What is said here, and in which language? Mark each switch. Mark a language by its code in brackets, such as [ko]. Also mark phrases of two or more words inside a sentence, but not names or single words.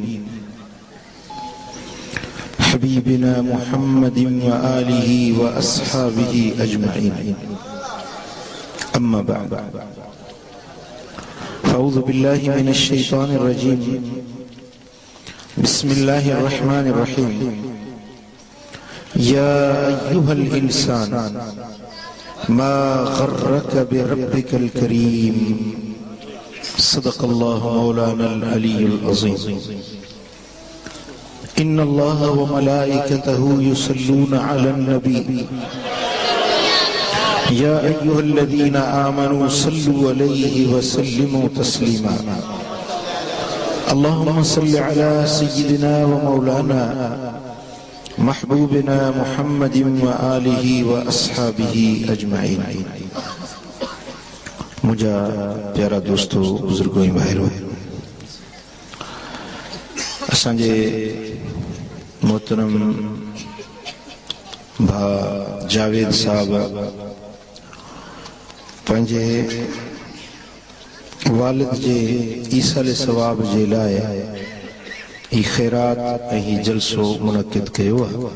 [ar] حبيبنا محمد وآله وأصحابه أجمعين أما بعد أعوذ بالله من الشيطان الرجيم بسم الله الرحمن الرحيم يا أيها الإنسان ما غرك بربك الكريم صدق الله مولانا العلي العظيم إن الله وملائكته يصلون على النبي يا أيها الذين آمنوا صلوا عليه وسلموا تسليما اللهم صل على سيدنا ومولانا محبوبنا محمد وآله وأصحابه أجمعين. [sd] मुझा प्यारा दोस्तों बुजुर्गों भाइरों असांजे मोहतरम भा जावेद साहब पंहिंजे वालिद जे ईसाल सवाब जे लाइ ही खैरात ही जलसो मुनक़िद कयो आहे।